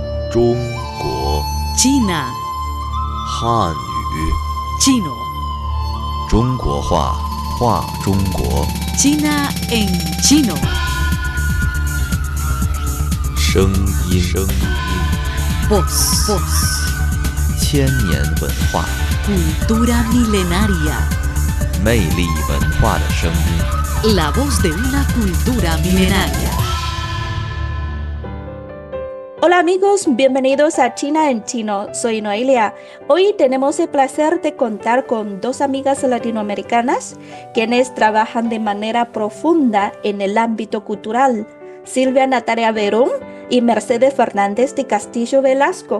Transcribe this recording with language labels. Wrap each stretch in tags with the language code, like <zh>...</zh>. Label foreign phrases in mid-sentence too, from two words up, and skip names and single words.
<zh>中国</zh> <es>China,</es> <zh>汉语</zh> <es>chino,</es> <zh>中国话话中国</zh> <es>China en chino.</es> <zh>声音</zh> <es>Voz,</es> <zh>千年文化</zh> <es>cultura milenaria.</es> <zh>魅力文化的声音</zh> <es>La voz de una cultura milenaria. Hola amigos, bienvenidos a China en Chino. Soy Noelia. Hoy tenemos el placer de contar con dos amigas latinoamericanas quienes trabajan de manera profunda en el ámbito cultural, Silvia Natalia Verón y Mercedes Fernández de Castillo Velasco.</es>